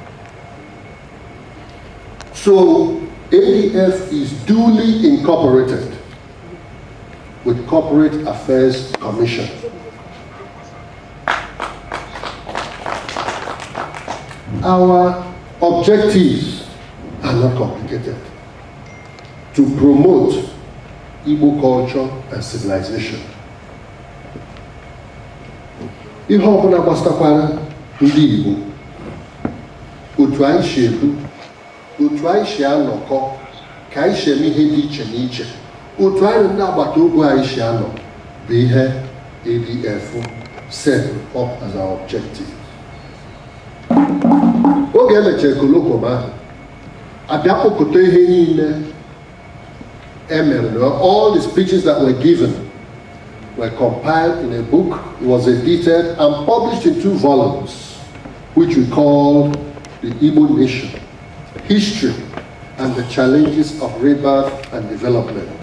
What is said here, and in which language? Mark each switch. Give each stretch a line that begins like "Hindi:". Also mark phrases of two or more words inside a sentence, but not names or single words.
English: So ADF is duly incorporated with Corporate Affairs Commission. Our objectives are not complicated. To promote Igbo culture and civilization.
Igbo: Ihe ọbụla gbasakwara ndị Igbo, otu anyị si ebu, otu anyị si anọkọ, ka anyị si eme ihe dị iche n'iche, otu anyị ndị agbata obi anyị si anọ, bụ ihe ADF
English: set up as our objective.
Igbo: Oge emechara colloquium ahụ, abịa kpọkọta ihe niile
English: all the speeches that were given were compiled in a book. It was edited and published in 2 volumes, which we called The Igbo Nation, History and the Challenges of Rebirth and Development.